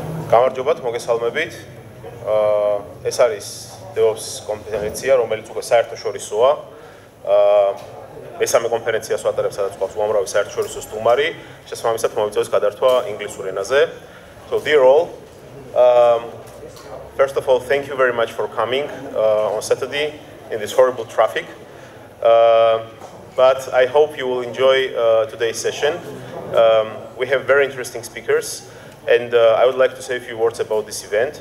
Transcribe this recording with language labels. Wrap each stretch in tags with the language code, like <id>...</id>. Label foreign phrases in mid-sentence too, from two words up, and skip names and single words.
<ka>გამარჯობათ, მოგესალმებით. ეს არის DevOps კონფერენცია, რომელიც უკვე საერთაშორისოა. მესამე კონფერენციას ვატარებ, სადაც ყავს უამრავი საერთაშორისო სტუმარი. შესაბამისად, მოიწევს გადართვა ინგლისურ ენაზე.</ka> <en>So dear all, first of all, thank you very much for coming on Saturday in this horrible traffic. But I hope you will enjoy today's session. We have very interesting speakers. And I would like to say a few words about this event.</en>